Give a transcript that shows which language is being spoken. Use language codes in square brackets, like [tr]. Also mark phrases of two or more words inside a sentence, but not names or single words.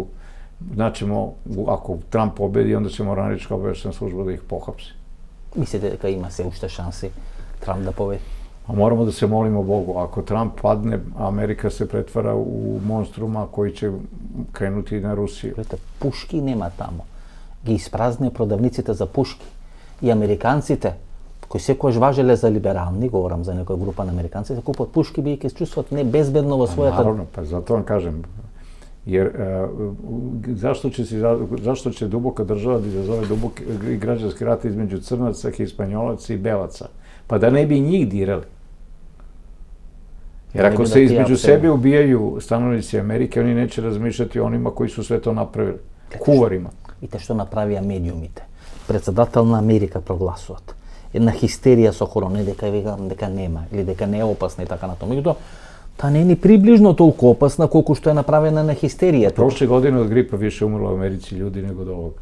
[sr] Znaćemo, ako Trump pobedi, onda ćemo američka obavještajna služba da ih pohapsi. [mk] Mislite da ima se ušte šansi Trump da pobedi? [sr] A moramo da se molimo Bogu. Ako Trump padne, Amerika se pretvara u monstruma koji će krenuti na Rusiju. Puški nema tamo. [mk] Ги испразне продавниците за пушки. И американците, кои секогаш важеле за либерални, говорам за некоја група на американци, се купат пушки, бидејќи се чувствуват небезбедно во својата... [sr] Наравно, па зато вам кажем. Jer zašto će duboka država da izazove duboki građanski rat između crnaca, hispanjolaca i belaca? Pa da ne bi njih dirali. Jer ako se između sebe ubijaju stanovnici Amerike, oni neće razmišljati o onima koji su sve to napravili. Kuvarima. [mk] Видите што направија медиумите. Председател на Америка прогласуваат. Една хистерија со корона, дека нема, или дека не е опасна и така натаму. Меѓутоа, та не е ни приближно толку опасна колку што е направена на хистеријата. [sr] Прошле години од грипа више умрло в Америци луѓи него од овог.